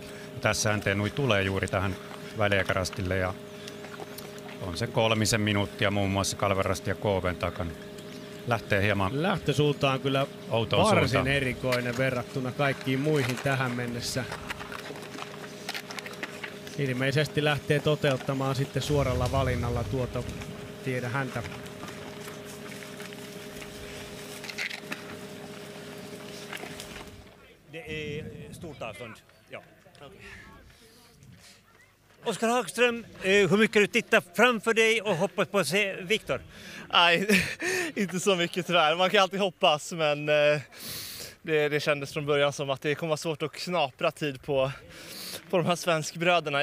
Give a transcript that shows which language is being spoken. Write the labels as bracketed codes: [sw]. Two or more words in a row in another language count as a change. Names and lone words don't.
[fi] Tässä NT Nui tulee juuri tähän väliaikarastille ja on se 3 minuuttia muun muassa Kalverasti ja KV:n takana. Lähtee hieman lähtösuuntaan kyllä varsin suuntaan. erikoinen verrattuna kaikkiin muihin tähän mennessä. Ilmeisesti lähtee toteuttamaan sitten suoralla valinnalla tuota, tiedä häntä. [sv] Det är stort avstånd. Ja. Okay. Oskar Hagström, hur mycket du tittar framför dig och hoppas på att se Viktor? Nej, inte så mycket tyvärr. Man kan alltid hoppas, men det kändes från början som att det kommer vara svårt att knapra tid på de här svenskbröderna.